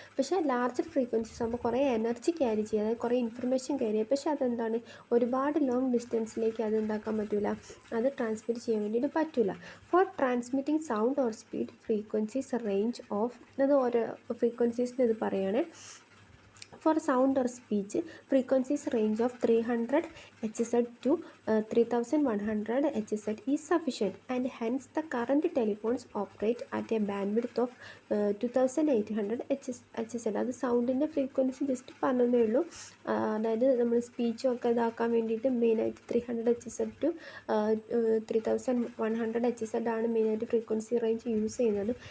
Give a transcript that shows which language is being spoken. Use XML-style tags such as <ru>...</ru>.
<ml>പക്ഷേ larger frequencies ആകുമ്പോൾ കുറേ എനർജി ക്യാരി ചെയ്യുക, അതായത് കുറേ ഇൻഫർമേഷൻ ക്യാരി ചെയ്യുക. പക്ഷേ അതെന്താണ്, ഒരുപാട് ലോങ് ഡിസ്റ്റൻസിലേക്ക് അത് എന്താക്കാൻ പറ്റില്ല, അത് ട്രാൻസ്മിറ്റ് ചെയ്യാൻ വേണ്ടിയിട്ട് പറ്റില്ല.</ml> <en>for transmitting sound or speed frequencies range of,</en> <ml>അത് ഓരോ ഫ്രീക്വൻസീസിന് ഇത് പറയുകയാണ്.</ml> <en>For sound or speech, frequencies range of 300 Hz to 3100 Hz is sufficient, and hence the current telephones operate at a bandwidth of 2800 Hz.</en> <ml>അത് സൗണ്ടിൻ്റെ frequency just പറഞ്ഞതേ ഉള്ളൂ. അതായത് നമ്മൾ സ്പീച്ചൊക്കെ ഇതാക്കാൻ വേണ്ടിയിട്ട് മെയിനായിട്ട് 300 Hz ടു 3100 Hz ആണ് മെയിനായിട്ട് ഫ്രീക്വൻസി റേഞ്ച് യൂസ് ചെയ്യുന്നത്.</ml>